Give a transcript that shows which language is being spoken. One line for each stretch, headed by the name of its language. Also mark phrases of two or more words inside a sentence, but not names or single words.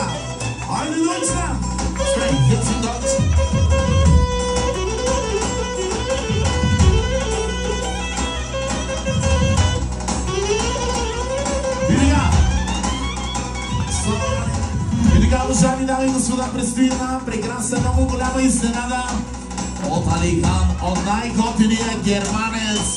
Bulgarian: Айде, дойчна!
English: Straight, get some dots!
Bulgarian: И така, уважаеми дами и господа, предстои една прекрасна, много голяма изненада от Алихан, от най-готиния германец.